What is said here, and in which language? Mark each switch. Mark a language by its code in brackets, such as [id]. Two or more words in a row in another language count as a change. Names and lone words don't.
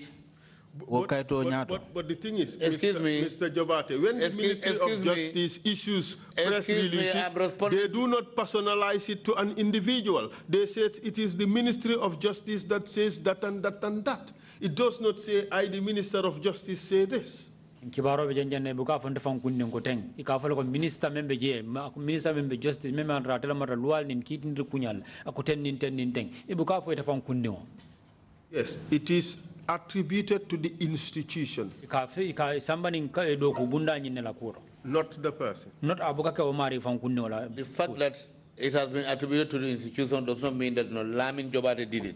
[en] But the thing is, Mr. Jobate, when the Ministry of Justice issues press releases, they do not personalize it to an individual. They say it is the Ministry of Justice that says that and that and that. It does not say, I, the Minister of Justice, say this. [man] Kibaro be janjane buka fonte fon kunnin ko teng ikafalo ko minister membe justice membe ratela mara lual nin kitin kunyal akuten nin teng ibuka fo ita fon kunnin. [en] Yes, it is attributed to the institution, not the person. Not the fact that it has been attributed to the institution does not mean that Lamin Jobate did it.